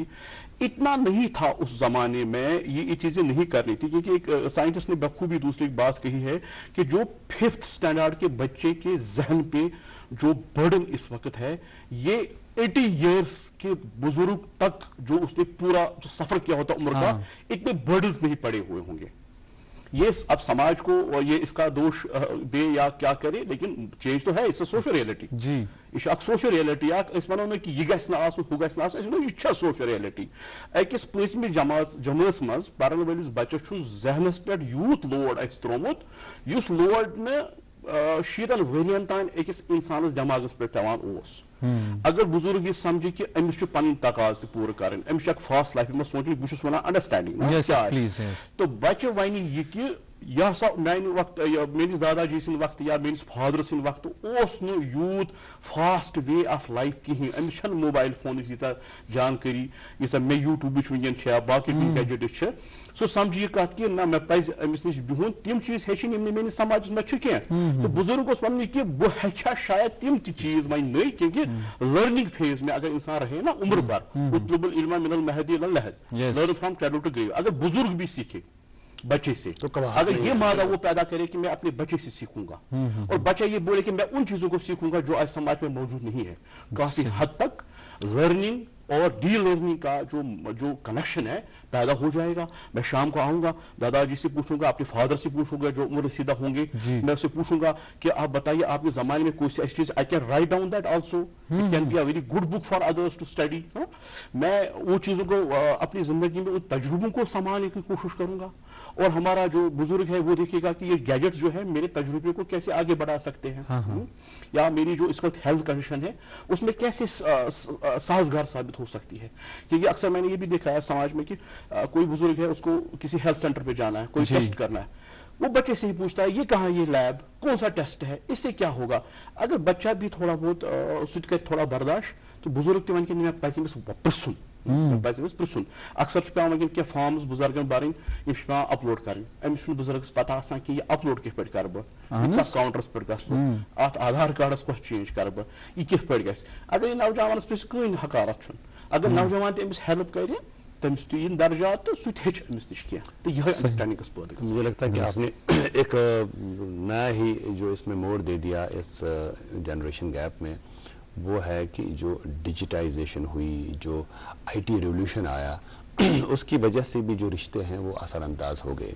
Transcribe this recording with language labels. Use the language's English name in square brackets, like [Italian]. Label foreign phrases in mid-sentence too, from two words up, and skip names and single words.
[Urdu] اتنا نہیں تھا اس زمانے میں, یہ چیزیں نہیں کرنی تھی, کیونکہ ایک سائنٹسٹ نے بخوبی دوسری ایک بات کہی ہے کہ جو 5th اسٹینڈرڈ کے بچے کے ذہن پہ جو برڈن اس وقت ہے, یہ 80 ایئرس کے بزرگ تک جو اس نے پورا جو سفر کیا ہوتا عمر کا, اتنے برڈنز نہیں پڑے ہوئے ہوں گے. یہ اب سماج کو یہ اس کا دوش دے یا کیا کرے, لیکن چینج تو ہے, اس سے [English] social reality, [Urdu] یہ [English] social reality [Urdu] اس [Kashmiri] ونو نا کہ یہ گژھِ نہٕ آسُن ہُہ گژھِ نہٕ آسُن, [Urdu] یہ چھا [English] social reality. [Kashmiri] أکِس 5مہِ جمٲژ منٛز پرن وٲلِس بچس چھُ ذہنس پٮ۪ٹھ یوٗت لوڈ اَسہِ ترومُت, یُس لوڈ نہٕ 60 ؤرین تام أکِس اِنسانس دٮ۪ماغس پٮ۪ٹھ پٮ۪وان اوس. اگر بزرگ یہ سمجھے کہ امس پن تقاض پور کریں, امس اک [English] fast life [Kashmiri] منٛز سوچن, بہٕ چھُس ونان انڈرسٹینڈنگ تو بچہ ونہِ یہ کہ یہ ہسا میانہِ وقت میٲنِس دادا جی سٕنٛدِ وقتہٕ یا میٲنِس فادر سٕنٛدِ وقتہٕ اوس نہٕ یوٗت [English] fast way of life [Kashmiri] کِہیٖنۍ. أمِس چھنہٕ موبایل فونٕچ ییٖژاہ جانکٲری ییٖژاہ مےٚ یوٗٹیوٗبٕچ وٕنکٮ۪ن چھےٚ, باقٕے گیجٹٕس چھِ. سُہ سمجھِ یہِ کتھ کہ نہ مےٚ پزِ أمِس نِش بِہُن, تِم چیٖز ہیٚچھِنۍ یِم نہٕ میٲنِس سماجس منٛز چھِ کینٛہہ. تہٕ بزرگ اوس ونان کہ بہٕ ہیٚچھا شاید تِم تہِ چیٖز وۄنۍ نٔے, [Urdu] کیونکہ [English] learning phase [Urdu] میں اگر انسان رہے نا عمر بھر, [Arabic] اطلب العلم من المہدی الى اللحد, [English] learn from cradle to grave. [Urdu] اگر بزرگ بھی سیکھے بچے سے, اگر یہ مادہ وہ پیدا کرے کہ میں اپنے بچے سے سیکھوں گا, اور بچہ یہ بولے کہ میں ان چیزوں کو سیکھوں گا جو آج سماج میں موجود نہیں ہے, کافی حد تک لرننگ اور ڈی لرننگ کا جو کنیکشن ہے پیدا ہو جائے گا. میں شام کو آؤں گا, دادا جی سے پوچھوں گا, اپنے فادر سے پوچھوں گا جو عمر رسیدہ ہوں گے, میں اسے پوچھوں گا کہ آپ بتائیے آپ کے زمانے میں کوئی سی ایسی چیز, [English] I can write down that also, it can be a very good book for others to study. [Urdu] میں وہ چیزوں کو اپنی زندگی میں ان تجربوں کو سنبھالنے کی کوشش کروں گا, اور ہمارا جو بزرگ ہے وہ دیکھے گا کہ یہ گیجٹ جو ہے میرے تجربے کو کیسے آگے بڑھا سکتے ہیں, یا میری جو اس وقت [English] health condition [Urdu] ہے اس میں کیسے سازگار ثابت ہو سکتی ہے. کیونکہ اکثر میں نے یہ بھی دیکھا ہے سماج میں کہ کوئی بزرگ ہے, اس کو کسی [English] health center [Urdu] پہ جانا ہے, کوئی ٹیسٹ کرنا ہے, وہ بچے سے ہی پوچھتا ہے یہ کہاں, یہ لیب کون سا ٹیسٹ ہے, اس سے کیا ہوگا. اگر بچہ بھی تھوڑا بہت سہ تھوڑا برداشت, [Kashmiri] تو بزرگ تہ ون کہ مےٚ پزِ أمِس پرژھُن, پرژھُن. اکثر پیوان ونکٮ۪ن کینٛہہ فارمز بزرگن برٕنۍ, یِم چھِ پیوان اپلوڈ کرٕنۍ. أمِس چھُنہٕ بزرگس پتہ آسان کہ یہ اپلوڈ کِتھ پٲٹھۍ کرٕ بہٕ, کتھ کاؤنٹرس پٮ۪ٹھ گژھٕ بہٕ, اتھ آدھار کارڈس کۄس چینج کرٕ بہٕ, یہ کِتھ پٲٹھۍ گژھِ. اگر یہ نوجوانس پٮ۪ٹھ کٕہٕنۍ حقارت چھُنہٕ, اگر نوجوان تہِ أمِس ہیلپ کرِ, تمس تہِ یِن درجات تو سُہ تہِ ہیٚچھِ أمِس نِش کینٛہہ, تو یہ انڈرسٹینڈنگ پٲدٕ. [Urdu] مجھے لگتا ہے کہ آپ نے ایک نیا ہی جو اس میں موڑ دے دیا اس [English] generation gap [Urdu] میں, وہ ہے کہ جو ڈیجیٹائزیشن ہوئی, جو [English] IT revolution [Urdu] آیا, اس کی وجہ سے بھی جو رشتے ہیں وہ اثر انداز ہو گئے.